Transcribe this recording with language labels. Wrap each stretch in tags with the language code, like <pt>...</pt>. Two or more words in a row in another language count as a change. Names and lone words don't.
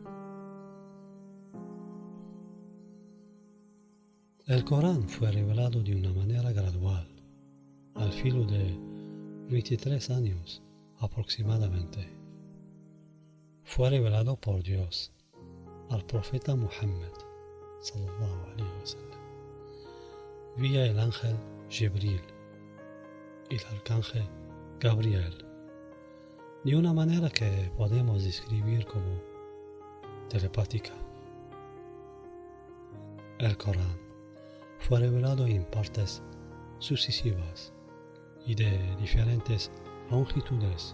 <es>El Corán fue revelado de una manera gradual, al filo de 23 años aproximadamente. Fue revelado por Dios al profeta Muhammad</es> <ar>صلى الله عليه وسلم</ar> <es>vía el ángel Jibril y el arcángel Gabriel, de una manera que podemos describir como telepática. El Corán fue revelado en partes sucesivas y de diferentes longitudes.</es>